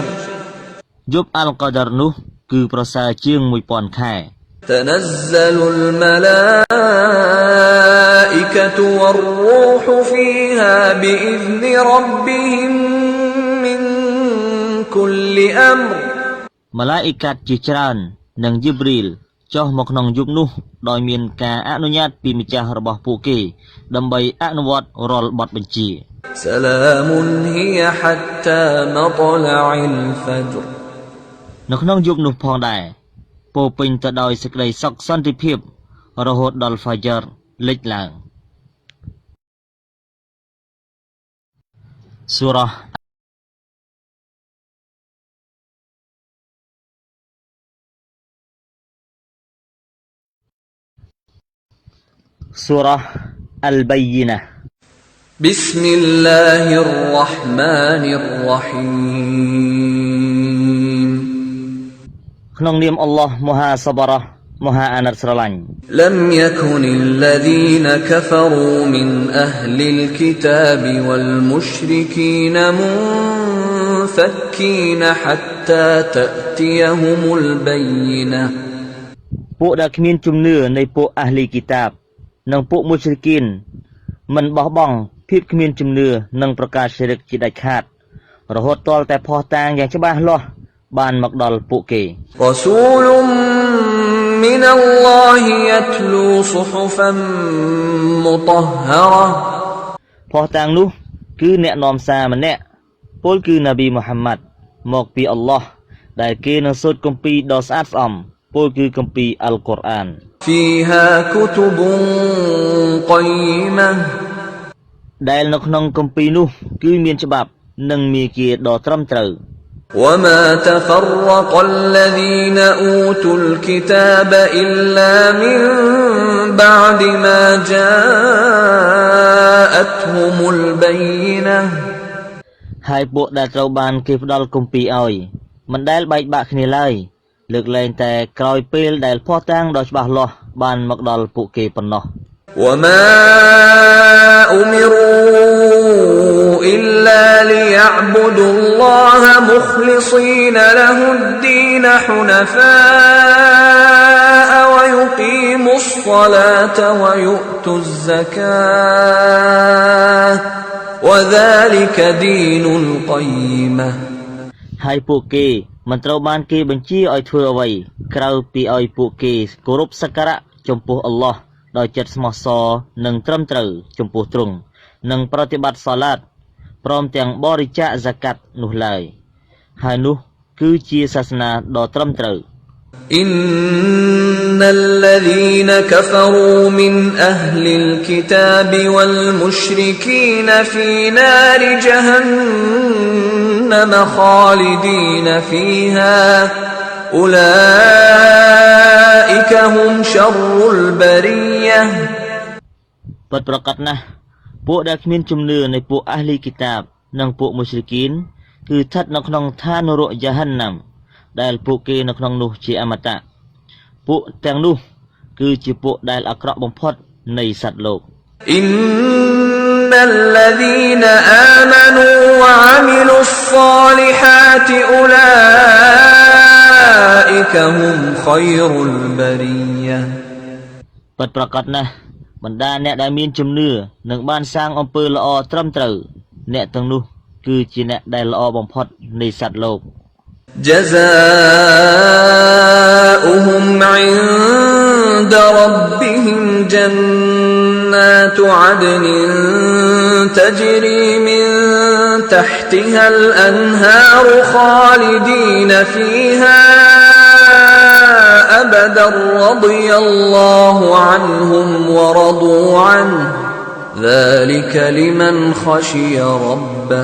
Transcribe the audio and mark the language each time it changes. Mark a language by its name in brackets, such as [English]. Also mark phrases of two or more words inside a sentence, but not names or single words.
[Khmer] យប់អលកដរនោះគឺប្រសើរជាង 1000 ខែ [Arabic] تنزل الملائكة والروح فيها بإذن ربهم من كل أمر [Khmer] ម៉ាឡាអ៊ីកាត់ជាច្រើននិងយីប្រីលចុះមកក្នុងយប់នោះដោយមានការអនុញ្ញាតពីម្ចាស់របស់ពួកគេដើម្បីអនុវត្តរាល់បទបញ្ជា [Arabic] سلام هي حتى مطلع الفجر [Khmer] នៅក្នុងយប់នោះផងដែរពោពេញទៅដោយសេចក្តីសុខសន្តិភាពរហូតដល់ Fajr លេចឡើងសូរ៉ាសូរ៉ាអលបៃយីណា [Arabic] بسم الله الرحمن الرحيم [Khmer] ក្នុងនាមអល់ឡោះមហាសបរោះមហាអាណិតស្រឡាញ់ [Arabic] لم يكن الذين كفروا من أهل الكتاب والمشركين منفكين حتى تأتيهم البينة [Khmer] ពួកដែលគ្មានជំនឿនៃពួកអាហ្លីគីតាបនិងពួកមុស្លីគីនមិនបោះបង់ភាពគ្មានជំនឿនិងប្រកាសಶಿរិកជាដាច់ខាតរហូតទាល់តែភស្តុតាងយ៉ាងច្បាស់លាស់បានមកដល់ពួកគេ [Arabic] رسول من الله يتلو صحفا مطهرة [Khmer] ភស្តុតាងនោះគឺអ្នកនាំសារម្នាក់ពលគឺនប៊ីមូហាម៉ាត់មកពីអល់ឡោះដែលគេនឹងសូត្រគម្ពីរដ៏ស្អាតស្អំពលគឺគម្ពីរអល់កុរអាន [Arabic] فيها كتب قيمة [Khmer] ដែលនៅក្នុងគម្ពីរនោះគឺមានច្បាប់និងមាគ៌ាដ៏ត្រឹមត្រូវ [Arabic] وما تفرق الذين أوتوا الكتاب إلا من بعد ما جاءتهم البينة [Khmer] ហើយពួកដែលត្រូវបានគេផ្ដល់គម្ពីរឲ្យមិនដែលបែកបាក់គ្នាឡើយលើកលែងតែក្រោយពេលដែលភស្តុតាងដ៏ច្បាស់លាស់បានមកដល់ពួកគេប៉ុណ្ណោះ [Arabic] وما أمروا إلا ليعبدوا الله مخلصين له الدين حنفاء ويقيموا الصلاة ويؤتوا الزكاة وذلك دين القيمة [Khmer] ហើយពួកគេមិនត្រូវបានគេបញ្ជាឲ្យធ្វើអ្វីក្រៅពីឲ្យពួកគេគោរពសក្ការៈចំពោះអល់ឡោះដោយចិត្តស្មោះសរនិងត្រឹមត្រូវចំពោះទ្រង់និងប្រតិបត្តិសាឡាតព្រមទាំងបរិច្ចាគហ្សាកាត់នោះឡើយហើយនោះគឺជាសាសនាដ៏ត្រឹមត្រូវ [Arabic] إن الذين كفروا من أهل الكتاب والمشركين في نار جهنم خالدين فيها أولئك هم شر البرية [Khmer] ពិតប្រាកដណាស់ពួកដែលគ្មានជំនឿនៃពួកអាហ្លីគីតាបនិងពួកមុស្លីគីនគឺស្ថិតនៅក្នុងឋាននរកយ៉ាហានណាំដែលពួកគេនៅក្នុងនោះជាអមតៈពួកទាំងនោះគឺជាពួកដែលអាក្រក់បំផុតនៃសត្វលោក [Arabic] إن الذين آمنوا وعملوا الصالحات أولئك هم خير البرية [Khmer] ពិតប្រាកដណាស់បណ្ដាអ្នកដែលមានជំនឿនិងបានសាងអំពើល្អត្រឹមត្រូវអ្នកទាំងនោះគឺជាអ្នកដែលល្អបំផុតនៃសត្វលោក [Arabic] جزاؤهم عند ربهم جنات عدن تجري من تحتها الأنهار خالدين فيها أبدا رضي الله عنهم ورضوا عنه ذلك لمن خشي ربه